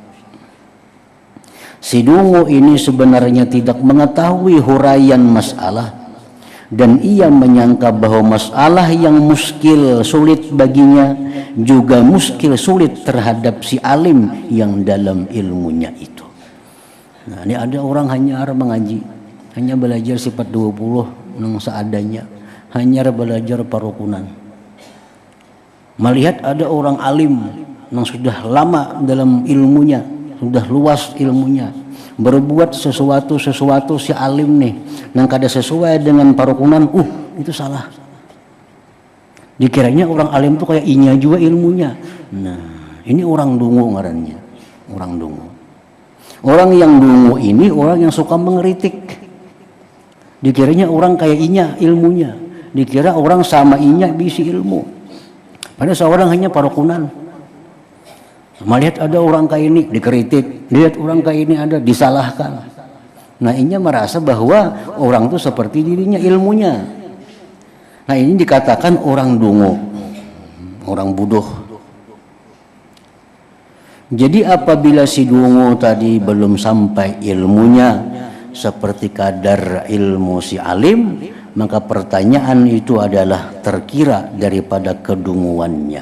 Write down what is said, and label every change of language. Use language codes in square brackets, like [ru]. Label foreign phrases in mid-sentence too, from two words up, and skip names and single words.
[id] Si dungu ini sebenarnya tidak mengetahui huraian masalah, dan ia menyangka bahwa masalah yang muskil sulit baginya juga muskil sulit terhadap si alim yang dalam ilmunya itu. Nah, ini ada orang hanya mengaji, hanya belajar sifat 20 nang seadanya, hanya belajar parukunan. Melihat ada orang alim yang sudah lama dalam ilmunya, sudah luas ilmunya, berbuat sesuatu si alim [bjn] nih nang kada sesuai [id] dengan parukunan, itu salah. [bjn] Dikiranya orang alim tuh kayak inya juga ilmunya. Nah, ini orang dungu ngarannya, orang dungu. [id] Orang yang dungu ini orang yang suka mengeritik. [bjn] Dikiranya orang kayak inya ilmunya, dikira orang sama inya bisi ilmu. [id] Padahal seorang hanya parukunan. Melihat ada orang kayak ini dikritik, lihat orang kayak ini ada disalahkan. Nah, inya merasa bahwa orang itu seperti dirinya ilmunya. Nah, ini dikatakan orang dungu, orang bodoh. Jadi apabila si dungu tadi belum sampai ilmunya seperti kadar ilmu si alim, maka pertanyaan itu adalah terkira daripada kedunguannya.